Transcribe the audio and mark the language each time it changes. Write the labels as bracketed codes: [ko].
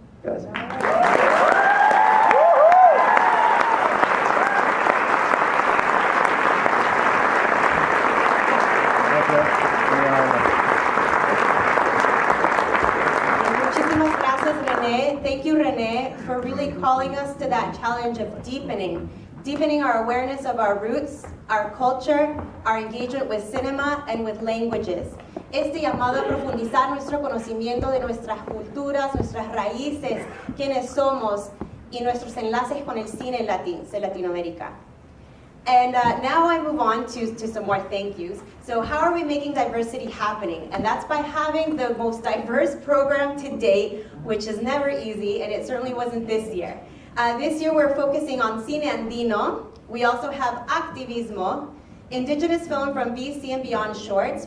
[es] Gracias. Muchísimas gracias, René. [en] Thank you, René, for really calling us to that challenge of deepening our awareness of our roots, our culture, our engagement with cinema and with languages. [es] Este llamado a profundizar nuestro conocimiento de nuestras culturas, nuestras raíces, quiénes somos y nuestros enlaces con el cine en Latinoamérica. [en] And now I move on to some more thank yous. So how are we making diversity happening? And that's by having the most diverse program to date, which is never easy, and it certainly wasn't this year. This year we're focusing on Cine Andino. We also have Activismo, Indigenous film from BC and beyond shorts.